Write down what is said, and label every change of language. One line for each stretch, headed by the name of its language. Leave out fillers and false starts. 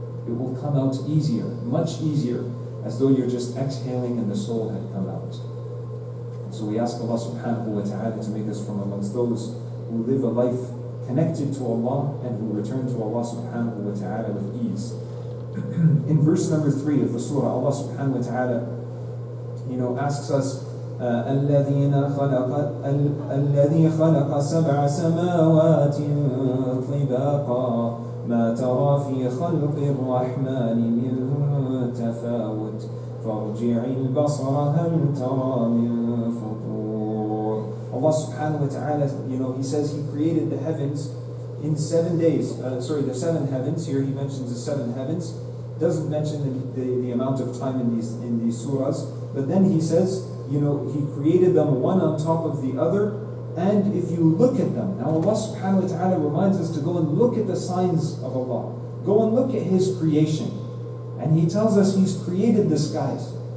English: It will come out easier, much easier, as though you're just exhaling and the soul had come out. And so we ask Allah subhanahu wa ta'ala to make us from amongst those who live a life connected to Allah and who return to Allah subhanahu wa ta'ala with ease. In verse number 3 of the surah, Allah subhanahu wa ta'ala, asks us,
Arabic: الذي خلق سبع سماوات طباقا ما ترى في خلق الرحمن من تفاوت فارجع البصر هل ترى من فطور.
English: Allah subhanahu wa ta'ala, He says He created the heavens in 7 days. The 7 heavens. Here He mentions the 7 heavens. Doesn't mention the amount of time in these surahs, but then He says, He created them one on top of the other, and if you look at them, now Allah subhanahu wa ta'ala reminds us to go and look at the signs of Allah. Go and look at His creation. And He tells us He's created the skies.